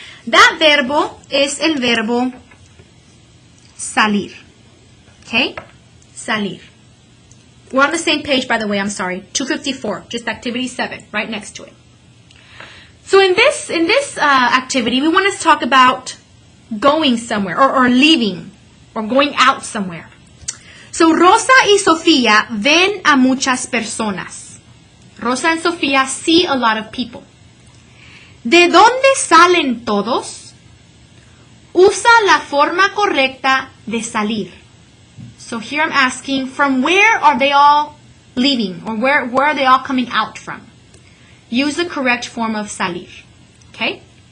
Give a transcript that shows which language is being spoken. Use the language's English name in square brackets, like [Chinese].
[Spanish] That verbo es el verbo salir. [English] Okay? Salir. We're on the same page, by the way, I'm sorry. 254, just activity 7, right next to it. So in this activity, we want to talk about going somewhere or leaving or going out somewhere. [Spanish] So Rosa y Sofía ven a muchas personas. [English] Rosa and Sofía see a lot of people. [Spanish] ¿De dónde salen todos? Usa la forma correcta de salir. [English] So here I'm asking, from where are they all leaving? Or where are they all coming out from? Use the correct form of salir. Okay?